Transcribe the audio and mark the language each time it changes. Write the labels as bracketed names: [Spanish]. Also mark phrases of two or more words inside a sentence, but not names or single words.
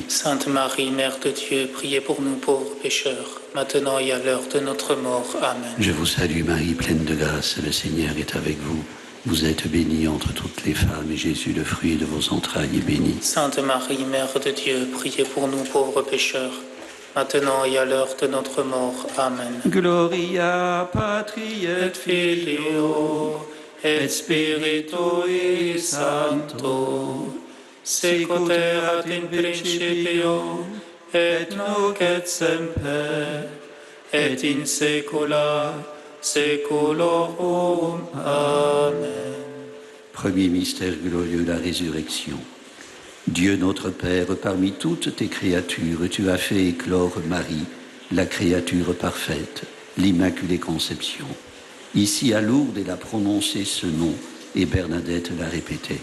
[French] Sainte Marie, Mère de Dieu, priez pour nous pauvres pécheurs, maintenant et à l'heure de notre mort. Amen. Je vous salue Marie, pleine de grâce, le Seigneur est avec vous. Vous êtes bénie entre toutes les femmes, et Jésus, le fruit de vos entrailles, est béni. Sainte Marie, Mère de Dieu, priez pour nous pauvres pécheurs, maintenant et à l'heure de notre mort. Amen. [Latin] Gloria Patri et Filio et Spiritui Sancto, secuter in principio et nunc et semper et in saecula saeculorum. [French] Amen. Premier mystère glorieux, la résurrection. Dieu notre Père, parmi toutes tes créatures, tu as fait éclore Marie, la créature parfaite, l'Immaculée Conception. Ici à Lourdes, elle a prononcé ce nom et Bernadette l'a répété.